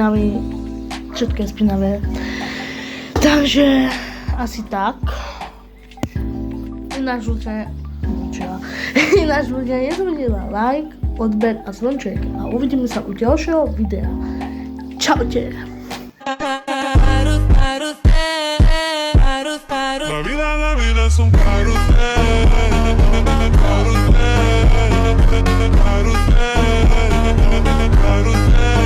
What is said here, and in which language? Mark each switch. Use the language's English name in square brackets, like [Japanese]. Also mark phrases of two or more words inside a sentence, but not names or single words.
[Slovak] Ja som špinavý, všetko je špinavé. Takže asi tak. Ináč ľudia nezabudnite like, odber a zvonček a uvidíme sa u ďalšieho videa. Čaute. [Spanish] La vida es un carrusel, carrusel, carrusel, carrusel.